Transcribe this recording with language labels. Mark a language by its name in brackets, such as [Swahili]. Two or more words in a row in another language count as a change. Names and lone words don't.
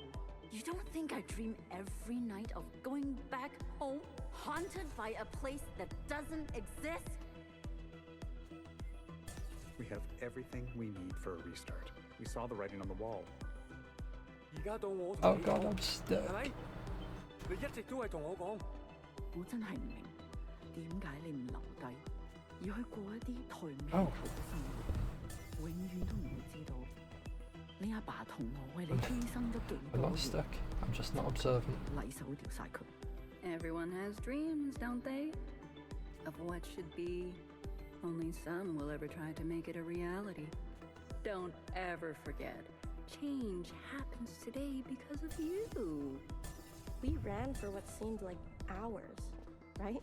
[English] You don't think I dream every night of going back home, haunted by a place that doesn't exist? We have everything we need for a restart. We saw the writing on the wall. Oh god, I'm stuck. [Cantonese] 你一直都係同我講，我真係唔明點解你唔留低，而去過一啲抬唔起頭嘅生活，永遠都唔會知道你阿爸同我為你犧牲咗幾 [English] I'm [Cantonese] 多 [English] not [Cantonese] 嘢。 [English] stuck. I'm just not observant. [Cantonese] 禮手掉晒佢。 [English] Everyone has dreams, don't they? Of what should be. Only some will ever try to make it a reality. Don't ever forget. Change happens today because of you. We ran for what seemed like hours, right?